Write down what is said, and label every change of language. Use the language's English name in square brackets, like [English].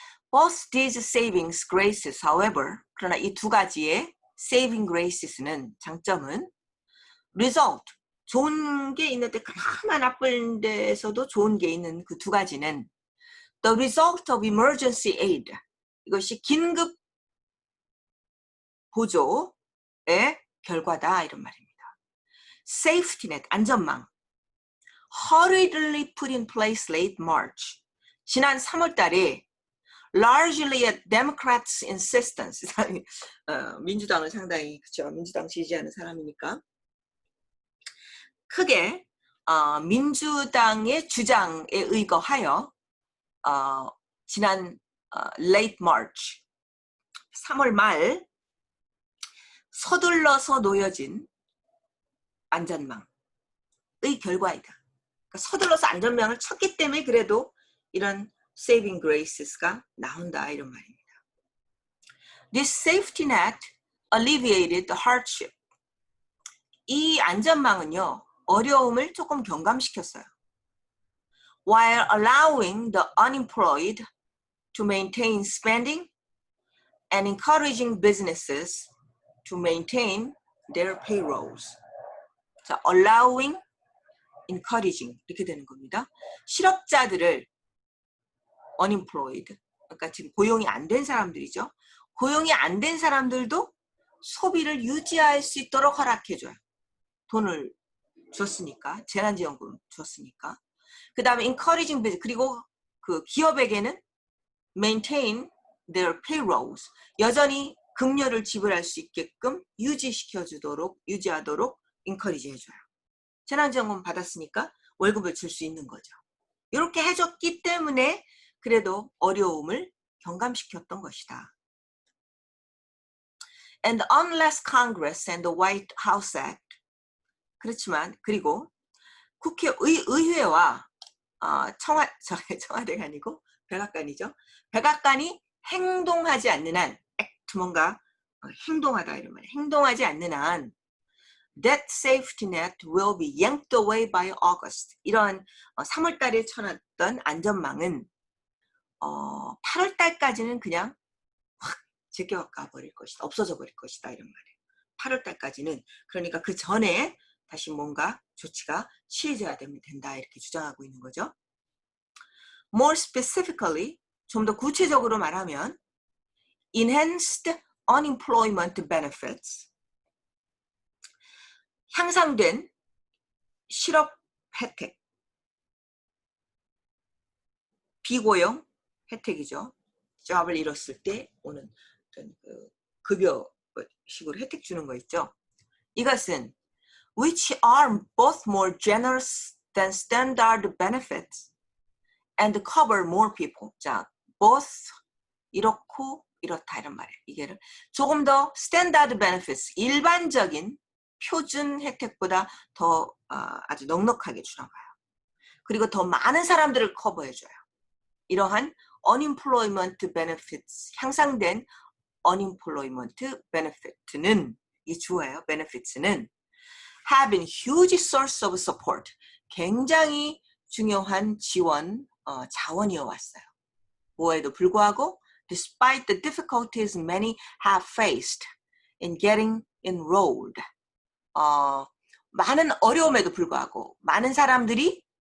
[English] Both these savings graces, however, [Korean] 그러나 이 두 가지의 saving graces는 장점은 result, 좋은 게 있는데 그나마 나쁜 데서도 좋은 게 있는 그 두 가지는 [English] the result of emergency aid, [Korean] 이것이 긴급 보조의 결과다 이런 말입니다. [English] safety net, 안전망, hurriedly put in place late March, [Korean] 지난 3월 달에 [English] largely at Democrats' insistence, [Korean] 민주당은 상당히 그렇죠. 민주당 지지하는 사람이니까 크게 민주당의 주장에 의거하여 지난 [English] late March, [Korean] 3월 말 서둘러서 놓여진 안전망의 결과이다. 그러니까 서둘러서 안전망을 쳤기 때문에 그래도 이런 saving graces가 나온다 이런 말입니다. [English] This safety net alleviated the hardship. [Korean] 이 안전망은요, 어려움을 조금 경감시켰어요. [English] While allowing the unemployed to maintain spending and encouraging businesses to maintain their payrolls. [Korean] 자, allowing, encouraging 이렇게 되는 겁니다. 실업자들을 unemployed, 그러니까 지금 고용이 안 된 사람들이죠. 고용이 안 된 사람들도 소비를 유지할 수 있도록 허락해줘요. 돈을 줬으니까, 재난지원금 줬으니까. 그 다음에 encouraging business, 그리고 그 기업에게는 [English] maintain their payrolls, [Korean] 여전히 급료를 지불할 수 있게끔 유지하도록 encourage 해줘요. 재난지원금 받았으니까 월급을 줄 수 있는 거죠. 이렇게 해줬기 때문에 그래도 어려움을 경감시켰던 것이다. [English] And unless Congress and the White House Act, [Korean] 그렇지만 그리고 의회와 청와대가 아니고 백악관이죠. 백악관이 행동하지 않는 한, 뭔가 행동하다 이런 말이에요. 행동하지 않는 한 [English] that safety net will be yanked away by August. [Korean] 이런 3월 달에 쳐놨던 안전망은 8월 달까지는 그냥 확 제껴가 버릴 것이다. 없어져 버릴 것이다. 이런 말이에요. 8월 달까지는. 그러니까 그 전에 다시 뭔가 조치가 취해져야 된다. 이렇게 주장하고 있는 거죠. [English] More specifically, [Korean] 좀 더 구체적으로 말하면 [English] enhanced unemployment benefits, [Korean] 향상된 실업 혜택, 비고용 혜택이죠. 잡을 잃었을 때 오는 어떤 급여식으로 혜택 주는 거 있죠. 이것은 [English] which are both more generous than standard benefits and cover more people. [Korean] 자, both 이렇고 이렇다 이런 말이에요. 이게를 조금 더 [English] standard benefits, [Korean] 일반적인 표준 혜택보다 더 아주 넉넉하게 주나 봐요. 그리고 더 많은 사람들을 커버해줘요. 이러한 unemployment benefits, 향상된 unemployment benefit는, 이 주어예요. [English] benefits는 have been huge source of support, [Korean] 굉장히 중요한 지원, 자원이어 왔어요. 뭐에도 불구하고 [English] despite the difficulties many have faced in getting enrolled, [Korean] 많은 어려움에도 불구하고 많은 사람들이